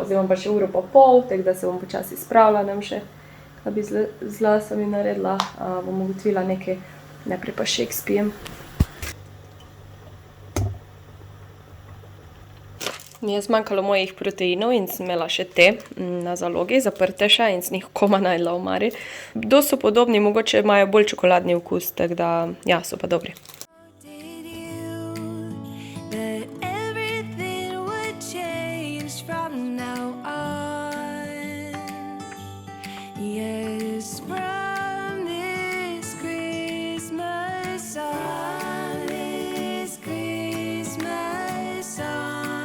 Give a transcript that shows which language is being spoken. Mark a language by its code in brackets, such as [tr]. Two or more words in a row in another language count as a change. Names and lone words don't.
[sl] Zdaj imam pa še uro pa pol, tako da se bom počasi spravila, nem še, kaj bi z lasami naredila, bom ugotovila nekaj, najprej pa shake spijem. Mi je zmanjkalo mojih proteinov in sem imela še te na zalogi, zaprte še in sem jih koma najdla v omari. Dosti so podobni, mogoče imajo bolj čokoladni okus, tako da, ja, so pa dobri. [en] Did you that everything would change from now on? Yes, from this Christmas on, this Christmas on.